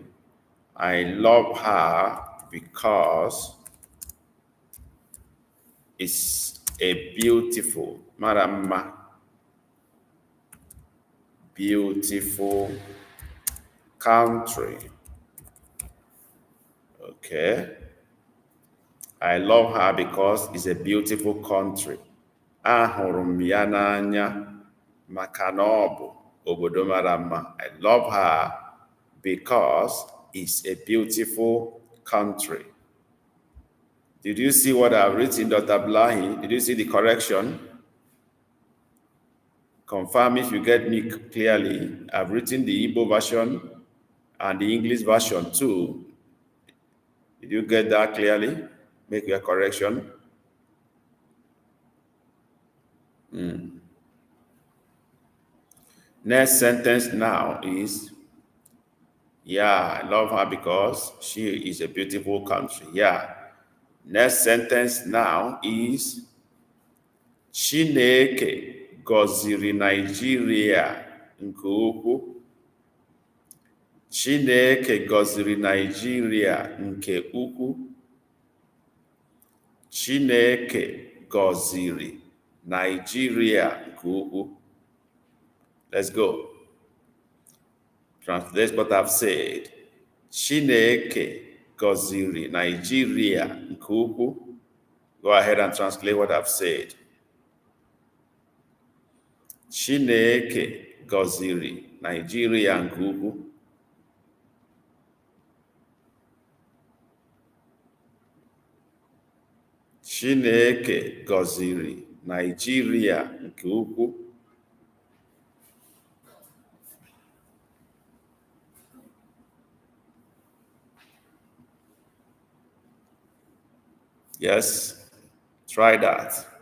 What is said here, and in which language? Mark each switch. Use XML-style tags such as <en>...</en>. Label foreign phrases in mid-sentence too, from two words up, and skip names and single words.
<en>I love her because it's a beautiful, marama, beautiful country. Okay. I love her because it's a beautiful country.</en> <ig>Ahụrụ m ya n'anya maka na ọ bụ obodo mara mma.</ig> <en>I love her because it's a beautiful country. Did you see what I've written, Dr. Blahi? Did you see the correction? Confirm if you get me clearly. I've written the Igbo version and the English version too. Did you get that clearly? Make your correction. Next sentence now is, yeah, I love her because she is a beautiful country. Yeah. Next sentence now is,</en> <ig>Chineke gọziri Nigeria nke ukwuu. Chineke gọziri Nigeria nke ukwuu. Chineke gọziri Nigeria nke ukwuu.</ig> <en>Let's go. Translate what I've said.</en> <ig>Chineke gọziri Nigeria nke ukwuu.</ig> <en>Go ahead and translate what I've said.</en> <ig>Chineke gọziri Nigeria nke ukwuu. Chineke gọziri Nigeria nke ukwuu.</ig> <en>Yes, try that.</en>